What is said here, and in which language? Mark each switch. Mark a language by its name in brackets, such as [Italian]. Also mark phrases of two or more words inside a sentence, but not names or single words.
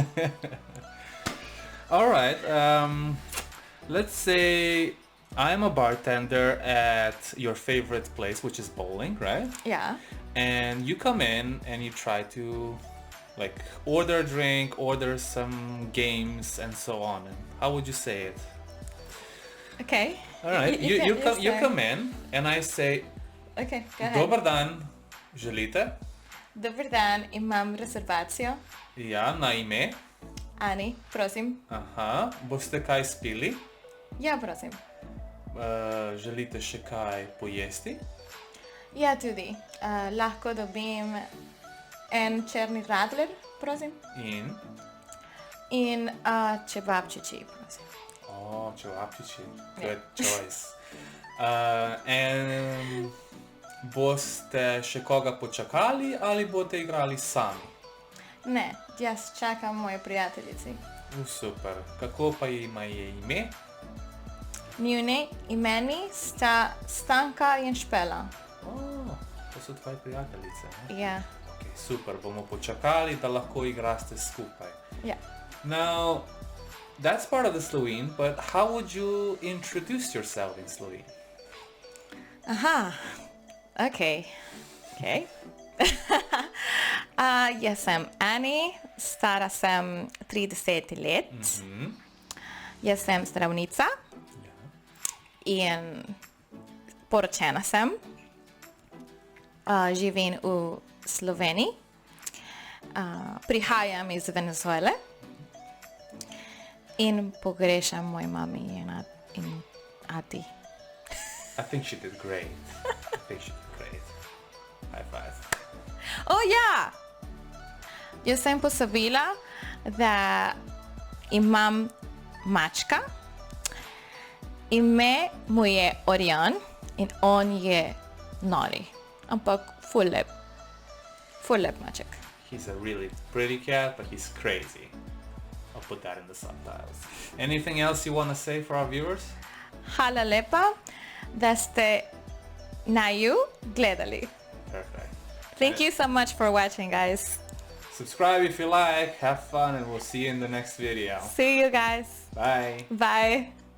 [English] Alright, let's say I'm a bartender at your favorite place, which is bowling, right? Yeah. And you come in and you try to like order a drink, order some games and so on. And how would you say it? Okay. Alright, you come in and I say, okay, go ahead. [Slovenian] Dobar dan, želite? Dobar dan, imam rezervacijo. Ja, na ime. Ani, prosim. Aha, boste kaj spili? Ja, prosim. Želite še kaj pojesti? Ja, tudi. Lahko dobim en črni radler, prosim. In čevapčiči, prosim. Oh, čevapčiči. [English] Good choice. [Slovenian] Boste še koga počakali ali boste igrali sami? Ne, jaz čakam moje prijateljici. Super. Kako pa ima je ime? Njuni imeni sta Stanka in Špela. To so tvoje prijateljice, ne? Ja. Okay, super, bomo počakali, da lahko igraste skupaj. Ja. [English] Now, that's part of the Slovene, but how would you introduce yourself in Slovene? Aha, okay. [Slovenian] Jaz sem Ani, stara sem 30 let. Jaz sem zdravnica in poročena sem. Živim v Sloveniji. Prihajam iz Venezuele in pogrešam moji mami in ati. [English] I think she did great. High five. [Slovenian] Oh ja! Jaz sem posabila, da imam mačka. Ime mu je Orion in on je nori. Ampak ful lep maček. [English] He's a really pretty cat, but he's crazy. I'll put that in the subtitles. Anything else you want to say for our viewers? [Slovenian] Hvala lepa, da ste naju gledali. [English] Perfect. Thank you so much for watching, guys. Subscribe if you like, have fun, and we'll see you in the next video. See you guys. Bye. Bye.